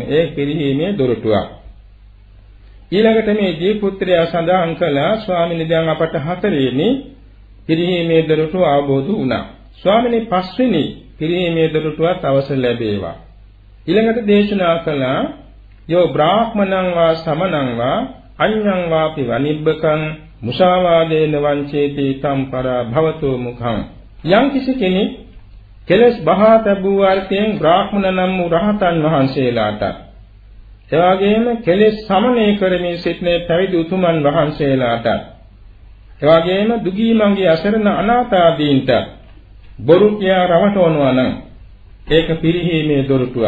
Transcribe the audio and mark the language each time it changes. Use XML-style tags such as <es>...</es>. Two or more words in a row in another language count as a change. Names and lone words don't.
<si>ඒ පිළිහිමේ දොරටුවක්. ඊළඟට මේ දීපුත්‍රයා සඳහන් කළා ස්වාමීනි දැන් අපට 4 වෙනි පිළිහිමේ දොරටුව අවබෝධ වුණා. ස්වාමීනි 5 වෙනි පිළිහිමේ දොරටුවත් අවසර ලැබේවා. ඊළඟට දේශනා කළා</si> <pi>යෝ බ්‍රාහ්මණං වා සමණං වා අඤ්ඤං වාපි වනිබ්බකං මුසාවාදේන වංචේති තම්පරා භවතෝ මුඛං</pi> <si>යම් කිසි කෙනෙක් කෙලස් බහා තබූ අර්ථයෙන් බ්‍රාහ්මණ නම් වූ රහතන් වහන්සේලාට එවාගෙම කෙලස් සමනය කරමින් සිටින පැවිදි උතුමන් වහන්සේලාට එවාගෙම දුගී මංගේ අසරණ අනාථාදීන්ට බොරු කියා රවටවනවා නම් ඒක පිරිහීමේ දොරටුවක්.</si>